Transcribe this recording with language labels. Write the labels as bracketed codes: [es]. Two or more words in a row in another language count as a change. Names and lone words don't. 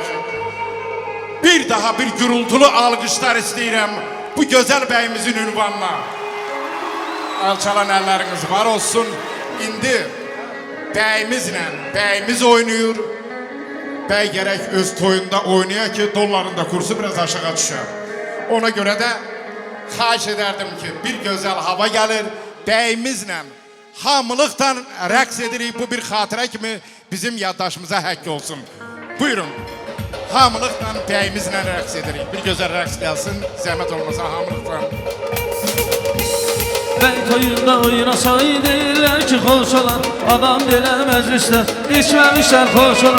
[az] Bir daha bir gürültülü alkışlar istəyirəm bu güzel bəyimizin ünvanına. Alçalan əlləriniz var olsun. İndi bəyimiz oynuyor. Bəy gərək öz toyunda oynaya ki, [tr] dollarında kursu biraz aşağı düşer. Ona göre de xahiş ederdim ki, bir güzel hava gelir, [az] bəyimizlə hamılıqdan rəqs edirik. Bu bir xatirə kimi bizim yaddaşımıza həkk olsun. Buyurun. Hamılıqdan bəyimizlə rəqs edirik. Bir gözəl rəqs gəlsin. Zəhmət olmasa hamılıqdan. Bəy toyunda oynasaydı deyirlər ki, xoş olan adam belə məclisdə içməmişlər xoş olan.